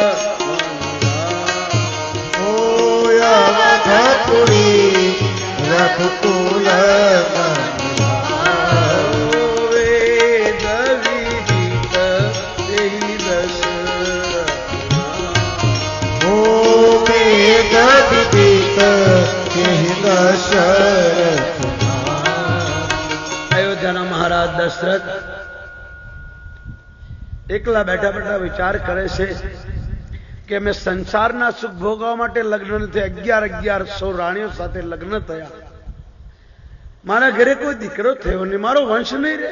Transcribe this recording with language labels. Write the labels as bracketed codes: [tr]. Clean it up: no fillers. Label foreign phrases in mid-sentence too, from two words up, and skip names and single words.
[awa] ओ अवधपुरी रघुकुल वेद विदित तेहि दशरथ। ओ वेद विदित तेहि दशरथ। [gu] અયોધ્યાના મહારાજ દશરથ એકલા બેઠા બેઠા વિચાર કરે છે કે મેં સંસારના સુખ ભોગવવા માટે લગ્ન નથી 1100 રાણીઓ સાથે લગ્ન થયા. મારા ઘરે કોઈ દીકરો થયો નહીં, મારો વંશ નહીં રહે.